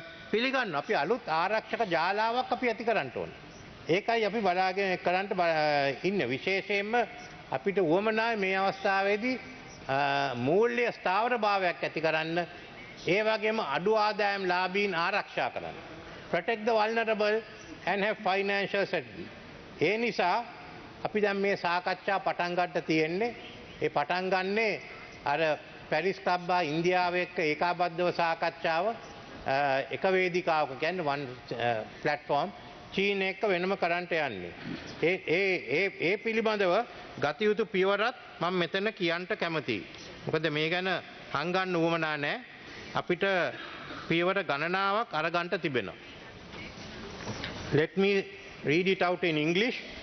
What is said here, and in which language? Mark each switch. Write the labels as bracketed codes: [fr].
[si] පිළිගන්න අපි අලුත් ආරක්ෂක ජාලාවක් අපි ඇති කරන්න ඕන. ඒකයි අපි බලාගෙන කරන්න ඉන්න විශේෂයෙන්ම අපිට උවමනායි මේ අවස්ථාවේදී මූල්‍ය ස්ථාවරභාවයක් ඇති කරන්න ඒ වගේම අඩු ආදායම් ලාභීන් ආරක්ෂා කරන්න. [en] Protect the vulnerable and have financial stability. [si] ඒ නිසා අපි දැන් මේ සාකච්ඡා පටන් ගන්න තියෙන්නේ ඒ පටන් ගන්නේ අර පැරිස් ක්ලබ් ඉන්දියාව එක්ක ඒකාබද්ධව සාකච්ඡාව එක වේදිකාවක කියන්නේ වන් ප්ලැට්ෆෝම් චීන එක්ක වෙනම කරන්ට යන්නේ. ඒ පිළිබඳව ගත යුතු පියවරත් මම මෙතන කියන්න කැමතියි. මොකද මේ ගැන හංගන්න උවමනා නැහැ. අපිට පියවර ගණනාවක් අරගන්න තිබෙනවා. [en] Let me read it out in English.